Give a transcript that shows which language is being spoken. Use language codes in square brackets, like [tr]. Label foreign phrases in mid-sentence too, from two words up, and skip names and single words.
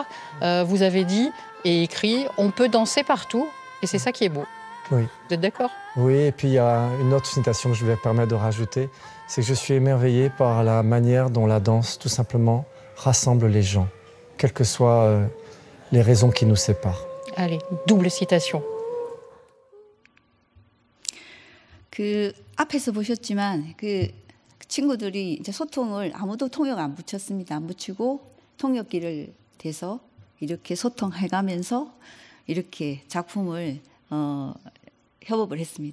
[fr] Vous avez dit et écrit « On peut danser partout » et c'est ça qui est beau. Oui. Vous êtes d'accord? Oui, et puis il y a une autre citation que je vais me permettre de rajouter, c'est que je suis émerveillé par la manière dont la danse, tout simplement, rassemble les gens, quelles que soient les raisons qui nous séparent. Allez, double citation. [ko] 앞에서 보셨지만 친구들이 이제 소통을 아무도 통역 안 붙였습니다. 안 붙이고 통역기를 대서 이렇게 소통해가면서 이렇게 작품을 협업을 했습니다.